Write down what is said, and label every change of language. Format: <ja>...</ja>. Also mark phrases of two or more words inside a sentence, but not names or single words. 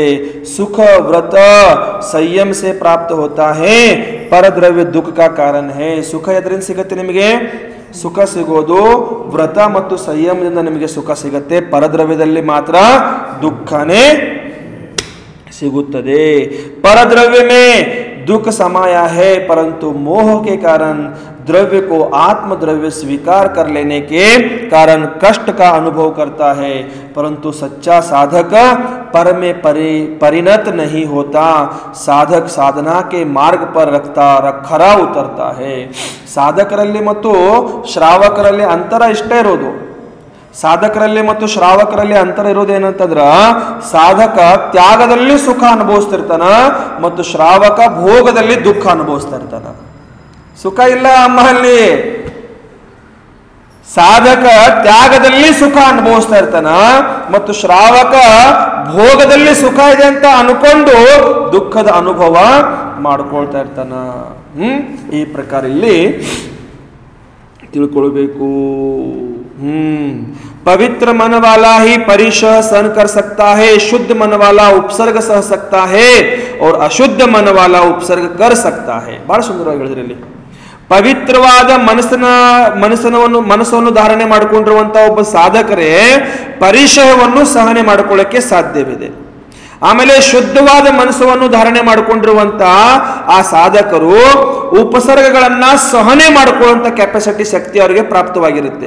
<hi>सुख व्रत संयम से प्राप्त होता है, परद्रव्य दुःख का कारण है.</hi> <kn>ಸುಖ ಎದರಿಂದ ಸಿಗತ್ತೆ ನಿಮಗೆ? ಸುಖ ಸಿಗೋದು ವ್ರತ ಮತ್ತು ಸಂಯಮದಿಂದ ನಿಮಗೆ ಸುಖ ಸಿಗತ್ತೆ. ಪರದ್ರವ್ಯದಲ್ಲಿ ಮಾತ್ರ ದುಃಖನೇ ಸಿಗುತ್ತದೆ.</kn> <hi>परद्रव्य में दुख समाया है, परंतु मोह के कारण द्रव्य को आत्म द्रव्य स्वीकार कर लेने के कारण कष्ट का अनुभव करता है. परंतु सच्चा साधक पर में परिणत नहीं होता. साधक साधना के मार्ग पर खरा उतरता है.</hi> <kn>ಸಾಧಕರಲ್ಲಿ ಮತ್ತು ಶ್ರಾವಕರಲ್ಲಿ ಅಂತರ ಇಷ್ಟೇ ಇರೋದು. ಸಾಧಕರಲ್ಲಿ ಮತ್ತು ಶ್ರಾವಕರಲ್ಲಿ ಅಂತರ ಇರೋದೇನಂತಂದ್ರ, ಸಾಧಕ ತ್ಯಾಗದಲ್ಲಿ ಸುಖ ಅನುಭವಿಸ್ತಿರ್ತಾನ ಮತ್ತು ಶ್ರಾವಕ ಭೋಗದಲ್ಲಿ ದುಃಖ ಅನುಭವಿಸ್ತಾ ಇರ್ತಾನ. ಸುಖ ಇಲ್ಲ ಅಮ್ಮಲ್ಲಿ. ಸಾಧಕ ತ್ಯಾಗದಲ್ಲಿ ಸುಖ ಅನುಭವಿಸ್ತಾ ಇರ್ತಾನ ಮತ್ತು ಶ್ರಾವಕ ಭೋಗದಲ್ಲಿ ಸುಖ ಇದೆ ಅಂತ ಅನ್ಕೊಂಡು ದುಃಖದ ಅನುಭವ ಮಾಡ್ಕೊಳ್ತಾ ಇರ್ತಾನ. ಈ ಪ್ರಕಾರ ಇಲ್ಲಿ ತಿಳ್ಕೊಳ್ಬೇಕು.</kn> <hi>पवित्र मन वाला ही परिशह सहन कर सकता है, शुद्ध मन वाला उपसर्ग सह सकता है और अशुद्ध मन वाला उपसर्ग कर सकता है.</hi> <kn>ಬಹಳ ಸುಂದರವಾಗಿ ಹೇಳಿದ್ರಿ ಇಲ್ಲಿ. ಪವಿತ್ರವಾದ ಮನಸ್ಸನ್ನು ಧಾರಣೆ ಮಾಡಿಕೊಂಡಿರುವಂತಹ ಒಬ್ಬ ಸಾಧಕರೇ ಪರಿಶಯವನ್ನು ಸಹನೆ ಮಾಡಿಕೊಳ್ಳಕ್ಕೆ ಸಾಧ್ಯವಿದೆ. ಆಮೇಲೆ ಶುದ್ಧವಾದ ಮನಸ್ಸನ್ನು ಧಾರಣೆ ಮಾಡಿಕೊಂಡಿರುವಂತ ಆ ಸಾಧಕರು ಉಪಸರ್ಗಗಳನ್ನ ಸಹನೆ ಮಾಡಿಕೊಳ್ಳುವಂತ ಕೆಪಾಸಿಟಿ ಶಕ್ತಿ ಅವರಿಗೆ ಪ್ರಾಪ್ತವಾಗಿರುತ್ತೆ.</kn>